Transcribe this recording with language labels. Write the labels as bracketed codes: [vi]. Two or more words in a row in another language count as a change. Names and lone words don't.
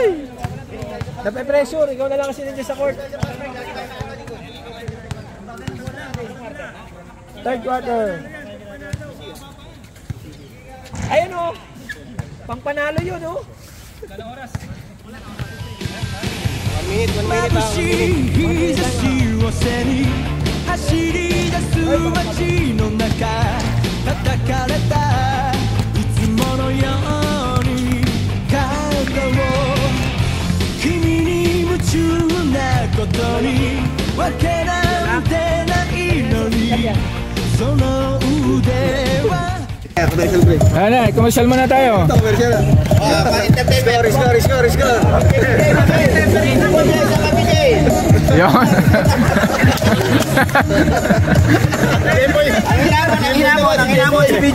[tl] Nape-pressure, ikaw na lang kasi nandiyan sa court. [en] Third quarter. [tl] Ayun o. Pang panalo yun o. 1 minute lang. [ja] 日差しを背に走り出す街の中叩かれたいつものように体を君に夢中なことにわけなんてないのにその腕は [tl] Ano, commercial muna tayo. Score. Yun. Ang hinamon si BJ.